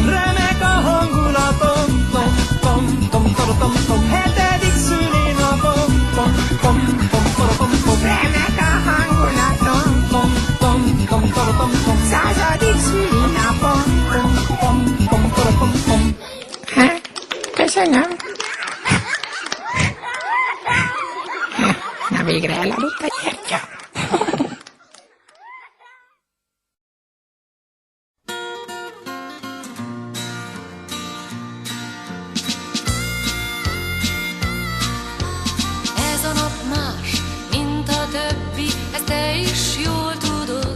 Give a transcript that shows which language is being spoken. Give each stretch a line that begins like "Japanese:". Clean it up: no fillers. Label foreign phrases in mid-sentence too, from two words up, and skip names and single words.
Hungarian: Remek a hangulatom, tom, tom, tom, tom, tom, tom. Hetedik szülinapom, pom, pom, pom, pom, pom, pom. Remek a hangulatom, tom, tom, tom, tom, tom, tom. Századik szülinapom, pom, pom, pom, pom, pom, pom. Köszönöm. Na végre elaludt a gyertya. Ez a nap más, mint a többi, ezt te is jól tudod.